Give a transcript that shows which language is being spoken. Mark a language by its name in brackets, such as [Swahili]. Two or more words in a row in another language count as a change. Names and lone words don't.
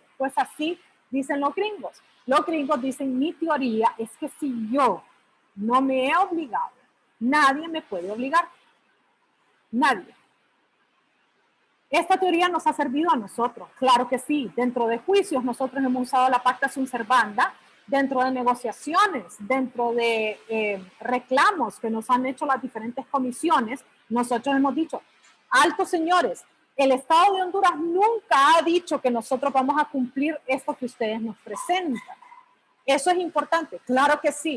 [Spanish] Pues así dicen los gringos. Los gringos dicen, mi teoría es que si yo no me he obligado, nadie me puede obligar. Nadie. Esta teoría nos ha servido a nosotros, claro que sí. Dentro de juicios nosotros hemos usado la [Latin] pacta sunt servanda, [Spanish] dentro de negociaciones, dentro de reclamos que nos han hecho las diferentes comisiones, nosotros hemos dicho, altos señores, el Estado de Honduras nunca ha dicho que nosotros vamos a cumplir esto que ustedes nos presentan. Eso es importante, claro que sí.